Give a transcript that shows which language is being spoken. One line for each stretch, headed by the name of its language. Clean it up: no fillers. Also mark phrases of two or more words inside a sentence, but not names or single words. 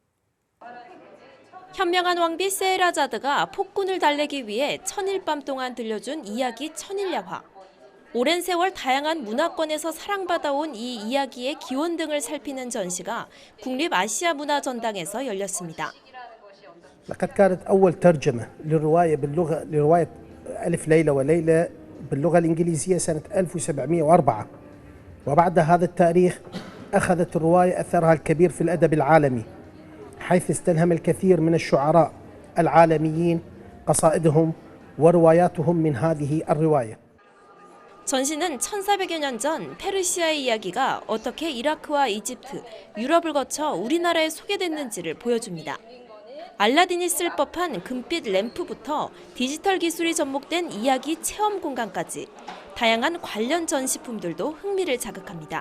Korean: 현명한 왕비 세헤라자드가 폭군을 달래기 위해 천일밤 동안 들려준 이야기 천일야화. 오랜 세월 다양한 문화권에서 사랑받아온 이 이야기의 기원 등을 살피는 전시가 국립아시아문화전당에서 열렸습니다.
Arabic: لقد كانت أول ترجمة لرواية ألف ليلة وليلة باللغة الإنجليزية سنة 1704 وبعد هذا التاريخ أخذت الرواية أثرها الكبير في الأدب العالمي حيث استلهم الكثير من الشعراء العالميين قصائدهم ورواياتهم من هذه الرواية.
Korean: 전시는 1400여 년 전 페르시아의 이야기가 어떻게 이라크와 이집트, 유럽을 거쳐 우리나라에 소개됐는지를 보여줍니다. 알라딘이 쓸 법한 금빛 램프부터 디지털 기술이 접목된 이야기 체험 공간까지 다양한 관련 전시품들도 흥미를 자극합니다.